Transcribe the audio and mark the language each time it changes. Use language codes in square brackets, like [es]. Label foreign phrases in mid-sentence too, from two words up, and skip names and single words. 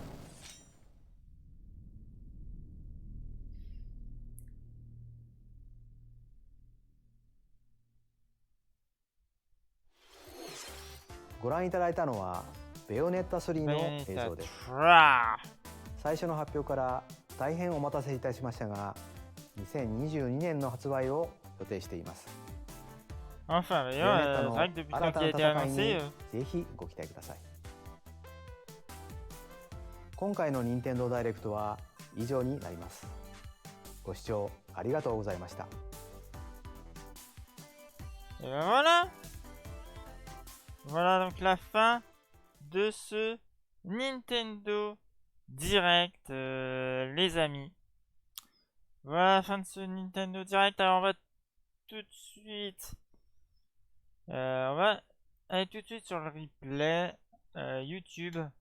[ja] ご覧いただいたのはベヨネッタ3の映像です。最初の発表から大変お待たせいたしましたが、 2022年の発売を予定しています。 [fr] Enfin, d'ailleurs, c'est vrai que depuis le temps qu'il a été annoncé, [ja] ぜひご期待ください。今回の任天堂ダイレクトは以上になります。ご視聴ありがとうございました。 [fr] Et ben voilà. Voilà donc la fin de ce Nintendo Direct, les amis. Voilà la fin de ce Nintendo Direct. Alors on va tout de suite... on va aller tout de suite sur le replay YouTube.